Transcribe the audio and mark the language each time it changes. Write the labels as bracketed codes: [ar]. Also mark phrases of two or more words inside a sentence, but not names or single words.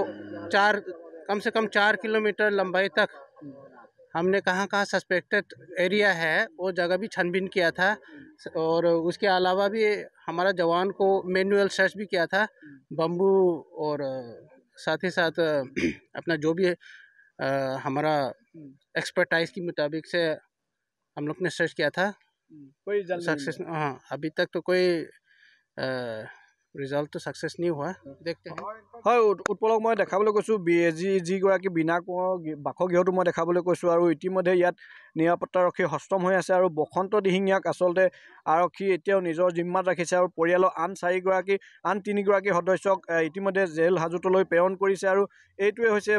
[hi] कम से कम 4 किलोमीटर लंबाई तक हमने कहाँ [en] suspected area [hi] है वो जगह भी छानबीन किया था और उसके अलावा भी हमारा जवान को [en] manual search [hi] भी किया था बम्बू और साथ ही साथ अपना जो भी हमारा एक्सपर्टाइज के मुताबिक से हम लोग ने सर्च किया था कोई सक्सेस हाँ अभी तक तो कोई रिजल्ट तो सक्सेस नहीं हुआ देखते हैं [as] হয় উৎপলক মই দেখাবলৈ কৈছোঁ যিগৰাকী বিনা কোঁৱৰৰ বাসগৃহটো মই দেখাবলৈ কৈছোঁ আৰু ইতিমধ্যে ইয়াত নিৰাপত্তাৰক্ষী হস্তম হৈ আছে আৰু বসন্ত দিহিঙীয়াক আচলতে আৰক্ষী এতিয়াও নিজৰ জিম্মাত ৰাখিছে আৰু পৰিয়ালৰ আন 3গৰাকী সদস্যক ইতিমধ্যে জেল হাজতলৈ প্ৰেৰণ কৰিছে আৰু এইটোৱে হৈছে